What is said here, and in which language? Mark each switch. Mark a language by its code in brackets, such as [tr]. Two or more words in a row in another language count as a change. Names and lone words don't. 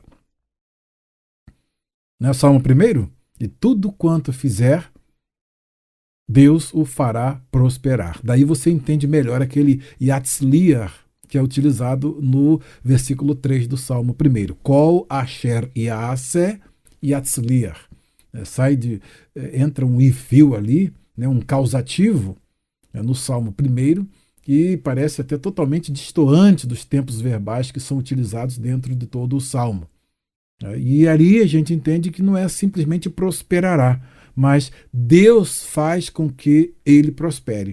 [pt] Não é Salmo 1? E tudo quanto fizer, Deus o fará prosperar. Daí você entende melhor aquele Yatzliar, que é utilizado no versículo 3 do Salmo 1. [he] כל אשר יעשה יצליח. [pt] Entra um ifil ali, né, um causativo, no Salmo 1, que parece até totalmente destoante dos tempos verbais que são utilizados dentro de todo o Salmo. E ali a gente entende que não é simplesmente prosperará, mas Deus faz com que ele prospere.